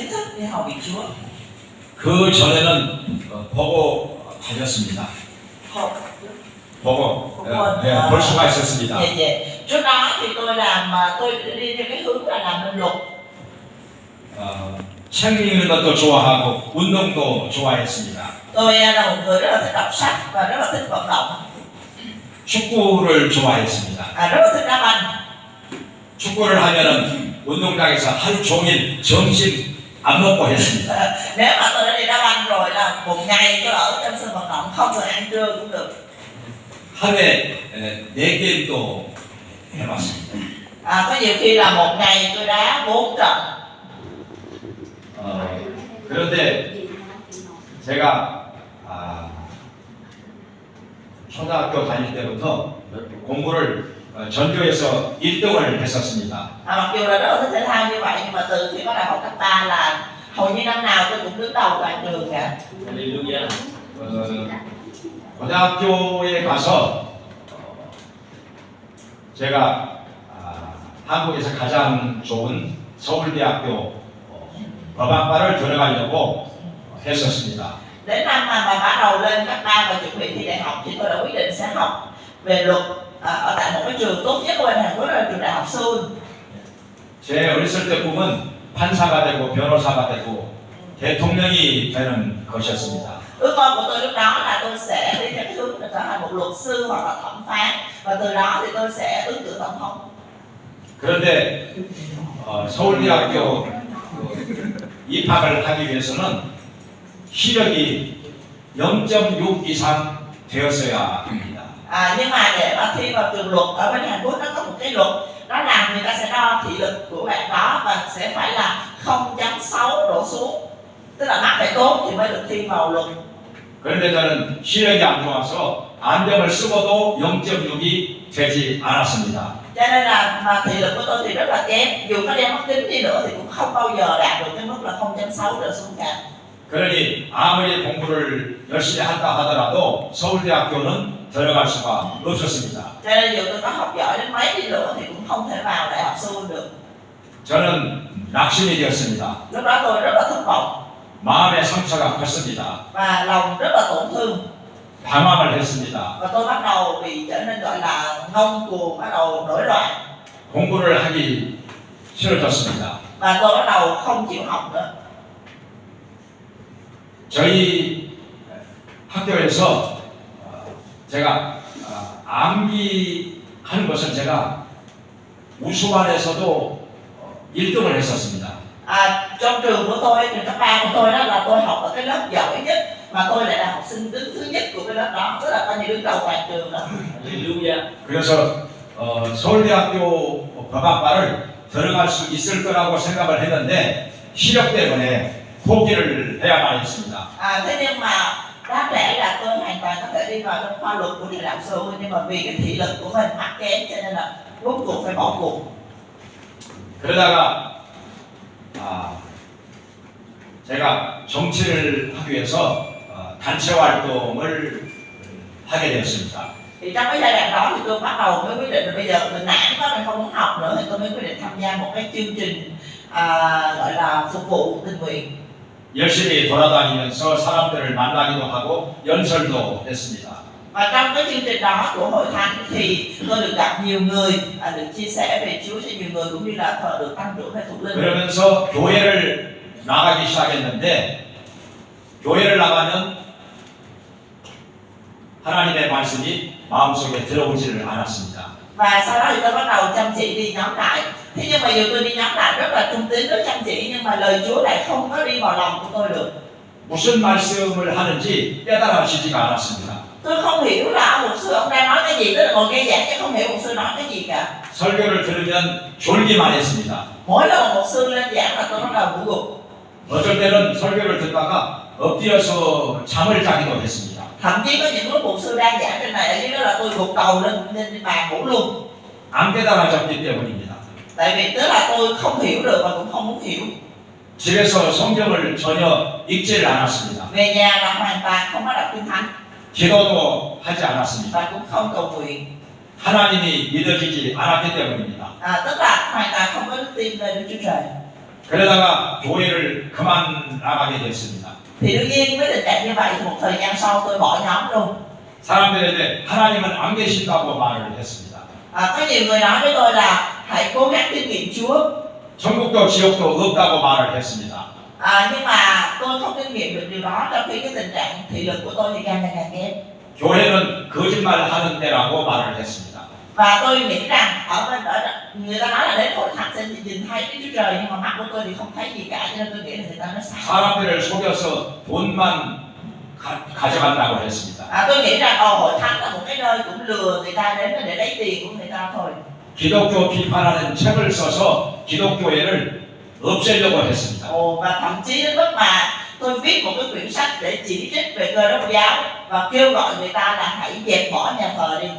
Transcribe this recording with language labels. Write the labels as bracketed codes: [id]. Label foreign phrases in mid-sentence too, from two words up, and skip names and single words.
[vi] đi hầu việc Chúa. [ko] 그 전에는 보고 다녔습니다. 보고 볼 수가 있었습니다. [vi] Dạ. Trước đó thì tôi làm tôi đi theo cái hướng là làm linh mục. [ko] 책 읽는 것도 좋아하고 운동도 좋아했습니다. [vi] Tôi là một người rất là thích đọc sách và rất là thích vận động. [ko] 축구를 좋아했습니다. [vi] Rất là thích đá banh. [ko] 축구를 하면은 운동장에서 하루 종일 점심 안 먹고 했습니다. [vi] Nếu mà tôi đã đi đá banh rồi là một ngày tôi ở trong sân vận động không cần ăn trưa cũng được. [ko] 하루에 4게임도 해봤습니다. [vi] Có nhiều khi là một ngày tôi đá 4 trận. [ko] 그런데 제가 초등학교 다닐 때부터 공부를 전교에서 1등을 했었습니다. [vi] Mặc dù là rất là thích thể thao như vậy nhưng mà từ khi có đại học cấp 3 là hầu như năm nào tôi cũng đứng đầu toàn trường cả. [ko] 고등학교에 가서 제가 한국에서 가장 좋은 서울대학교 법학과를 들어가려고 했었습니다. [vi] Đến năm mà bắt đầu lên cấp 3 và chuẩn bị thi đại học thì tôi đã quyết định sẽ học về luật ở tại một cái trường tốt nhất của bên Hàn Quốc là trường đại học Seoul. [ko] 제 어렸을 때 꿈은 판사가 되고 변호사가 되고 대통령이 되는 것이었습니다. [vi] Ước mơ của tôi lúc đó là tôi sẽ đi theo cái hướng là trở thành một luật sư hoặc là thẩm phán và từ đó thì tôi sẽ ứng cử tổng thống. [ko] 그런데 서울대학교 입학을 하기 위해서는 시력이 0.6 이상 되었어야 합니다. [vi] Nhưng mà để mà thi vào trường luật ở bên Hàn Quốc nó có một cái luật đó là người ta sẽ đo thị lực của bạn đó và sẽ phải là 0.6 đổ xuống, tức là mắt phải tốt thì mới được thi vào luật. [ko] 그런데 저는 시력이 안 좋아서 안경을 쓰고도 0.6이 되지 않았습니다. [vi] Cho nên là mà thị lực của tôi thì rất là kém, dù có đeo mắt kính đi nữa thì cũng không bao giờ đạt được cái mức là 0.6 trở xuống cả. [ko] 그러니 아무리 공부를 열심히 한다 하더라도 서울대학교는 들어갈 수가 없었습니다. [vi] Cho nên dù tôi có học giỏi đến mấy đi nữa thì cũng không thể vào đại học Seoul được. [ko] 저는 낙심이 되었습니다. [vi] Lúc đó tôi rất là thất vọng [ko] 마음의 상처가 컸습니다. [vi] và lòng rất là tổn thương [ko] 방황을 했습니다. [vi] và tôi bắt đầu bị trở nên gọi là ngông cuồng, bắt đầu nổi loạn [ko] 공부를 하기 싫어졌습니다. [vi] và tôi bắt đầu không chịu học nữa. [ko] 저희 학교에서 제가 암기하는 것은 제가 우수반에서도 1등을 했었습니다. [vi] Trong trường của tôi, trường cấp 3 của tôi đó là tôi học ở cái lớp giỏi nhất mà tôi lại là học sinh đứng thứ nhất của cái lớp đó, tức là coi như đứng đầu toàn trường đó. [ko] 그래서 서울대학교 법학과를 들어갈 수 있을 거라고 생각을 했는데 시력 때문에 포기를 해야만 했습니다. [vi] Thế nhưng mà đáng lẽ là tôi hoàn toàn có thể đi vào trong khoa luật của trường đại học Seoul nhưng mà vì cái thị lực của mình mắt kém cho nên là cuối cùng phải bỏ cuộc. [ko] 그러다가 제가 정치를 하기 위해서 단체 활동을 하게 되었습니다. [vi] Thì trong cái giai đoạn đó thì tôi bắt đầu mới quyết định là bây giờ mình nản quá, mình không muốn học nữa thì tôi mới quyết định tham gia một cái chương trình gọi là phục vụ tình nguyện. [ko] 열심히 돌아다니면서 사람들을 만나기도 하고 연설도 했습니다. [vi] Và trong cái chương trình đó của hội thánh thì tôi được gặp nhiều người, được chia sẻ về Chúa cho nhiều người cũng như là được tăng trưởng về thuộc linh. [ko] 그러면서 교회를 나가기 시작했는데 교회를 나가면 하나님의 말씀이 마음속에 들어오지를 않았습니다. [vi] Và sau đó thì tôi bắt đầu chăm chỉ đi nhóm lại. Thế nhưng mà dù tôi đi nhóm lại rất là trung tín, rất chăm chỉ nhưng mà lời Chúa lại không có đi vào lòng của tôi được. [ko] 무슨 말씀을 하는지 깨달아지지가 않았습니다. [vi] Tôi không hiểu là một sư ông đang nói cái gì, tức là ngồi nghe giảng nhưng không hiểu một sư nói cái gì cả. [ko] 설교를 들으면 졸기만 했습니다. [vi] Mỗi lần một sư lên giảng là tôi bắt đầu ngủ gục. [ko] 어쩔 때는 설교를 듣다가 엎드려서 잠을 자기도 했습니다. [vi] Thậm chí có những lúc một sư đang giảng trên này ở dưới đó là tôi gục đầu lên bàn ngủ luôn. [ko] 안 깨달아졌기 때문입니다. [vi] Tại vì tức là tôi không hiểu được và cũng không muốn hiểu. [ko] 집에서 성경을 전혀 읽지를 않았습니다. [vi] Về nhà là hoàn toàn không có đọc kinh thánh [ko] 기도도 하지 않았습니다. [vi] và cũng không cầu nguyện. [ko] 하나님이 믿어지지 않았기 때문입니다. [vi] Tức là hoàn toàn không có đức tin về Đức Chúa Trời. [ko] 그러다가 교회를 그만 나가게 됐습니다. [vi] Thì đương nhiên với tình trạng như vậy thì một thời gian sau tôi bỏ nhóm luôn. [ko] 사람들에게 하나님은 안 계신다고 말을 했습니다. [vi] Có nhiều người nói với tôi là hãy cố gắng kinh nghiệm Chúa. [ko] 천국도 지옥도 없다고 말을 했습니다. [vi] Nhưng mà tôi không kinh nghiệm được điều đó, trong khi cái tình trạng thị lực của tôi thì càng ngày càng kém. [ko] 교회는 거짓말하는 데라고 말을 했습니다. [vi] Và tôi nghĩ rằng ở người ta nói là đến hội thánh sẽ nhìn thấy Đức Chúa Trời, nhưng mà mắt của tôi thì không thấy gì cả, cho nên tôi nghĩ là người ta nói sai. [ko] 사람들을 속여서 돈만 가져간다고 했습니다. [vi] Tôi nghĩ rằng hội thánh là một cái nơi cũng lừa người ta đến để lấy tiền của người ta thôi. [ko] 기독교 비판하는 책을 써서 기독교회를 없애려고 했습니다. [vi] Và thậm chí đến mức mà tôi viết một cái quyển sách để chỉ trích về Cơ Đốc giáo và kêu gọi người ta là hãy dẹp bỏ nhà thờ đi.